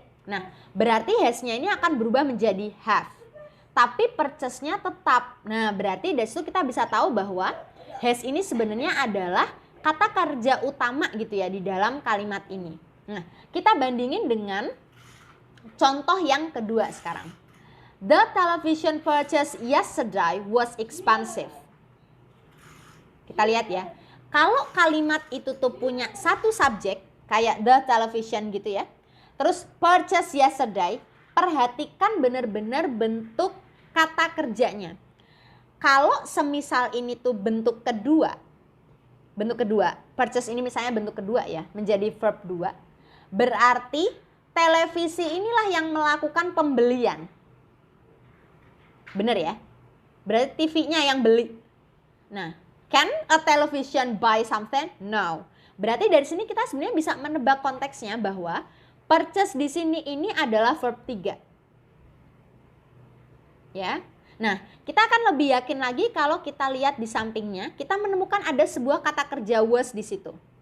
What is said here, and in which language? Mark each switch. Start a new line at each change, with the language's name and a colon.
Indonesian: Nah, berarti has-nya ini akan berubah menjadi have. Tapi purchase-nya tetap. Nah, berarti dari situ kita bisa tahu bahwa has ini sebenarnya adalah kata kerja utama gitu ya di dalam kalimat ini. Nah, kita bandingin dengan contoh yang kedua sekarang.
English: The television purchase yesterday was expensive.
Indonesian: Kita lihat ya. Kalau kalimat itu tuh punya satu subjek, kayak the television gitu ya. Terus purchase yesterday, perhatikan benar-benar bentuk kata kerjanya. Kalau semisal ini tuh bentuk kedua, purchase ini misalnya bentuk kedua ya, menjadi verb 2, berarti televisi inilah yang melakukan pembelian. Bener ya? Berarti TV-nya yang beli.
English: Nah, can a television buy something? No.
Indonesian: Berarti dari sini kita sebenarnya bisa menebak konteksnya bahwa purchase di sini ini adalah verb 3. Ya. Nah, kita akan lebih yakin lagi kalau kita lihat di sampingnya, kita menemukan ada sebuah kata kerja was di situ.